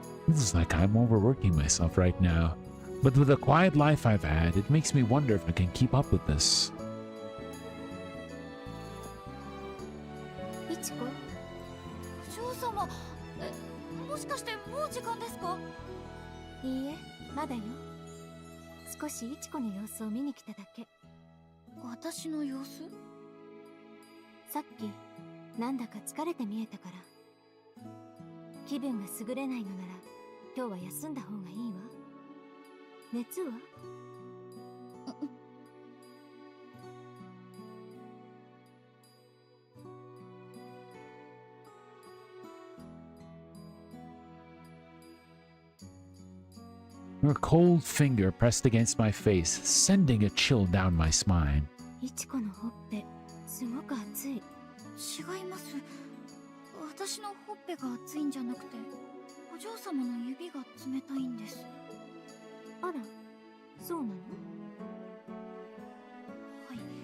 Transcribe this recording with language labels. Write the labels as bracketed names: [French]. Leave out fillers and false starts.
[English] It's like I'm overworking myself right now, but with the quiet life I've had, it makes me wonder if I can keep up with this. [Japanese] いちこ、お嬢様、もしかしてもう時間ですか？いいえ、まだよ。少しいちこの様子を見に来ただけ。私の様子？さっき、なんだか疲れて見えたから。気分が優れないのなら、今日は休んだ方がいいわ。熱は？ [English] Her cold finger pressed against my face, sending a chill down my spine. [Japanese] いちこのほっぺ、すごく熱い。違います。私のほっぺが熱いんじゃなくて、お嬢様の指が冷たいんです。あら、そうなの？はい。